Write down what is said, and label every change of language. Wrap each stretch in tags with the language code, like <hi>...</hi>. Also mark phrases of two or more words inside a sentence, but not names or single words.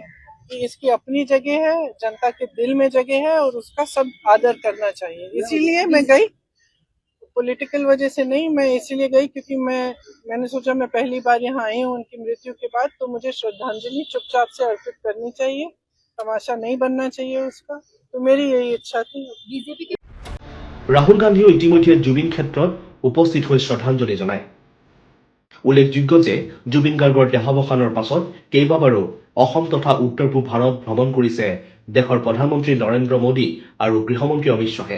<hi>कि इसकी अपनी जगह है, जनता के दिल में जगह है और उसका सब आदर करना चाहिए। इसीलिए मैं गई, पॉलिटिकल वजह से नहीं, मैं इसीलिए गई क्योंकि मैंने सोचा मैं पहली बार यहाँ आई हूँ उनकी मृत्यु के बाद, तो मुझे श्रद्धांजलि चुपचाप से अर्पित करनी चाहिए, तमाशा नहीं बनना चाहिए उसका। तो मेरी यही इच्छा थी।</hi> <as>ৰাহুল গান্ধীয়েও ইতিমধ্যে জুবিন ক্ষেত্ৰত উপস্থিত হৈ শ্ৰদ্ধাঞ্জলি জনায়। উল্লেখযোগ্য যে জুবিন গাৰ্গৰ দেহাৱসানৰ পাছত কেইবাবাৰো অসম তথা উত্তৰ পূব ভাৰত ভ্ৰমণ কৰিছে দেশৰ প্ৰধানমন্ত্ৰী নৰেন্দ্ৰ মোদী আৰু গৃহমন্ত্ৰী অমিত শ্বাহে।</as>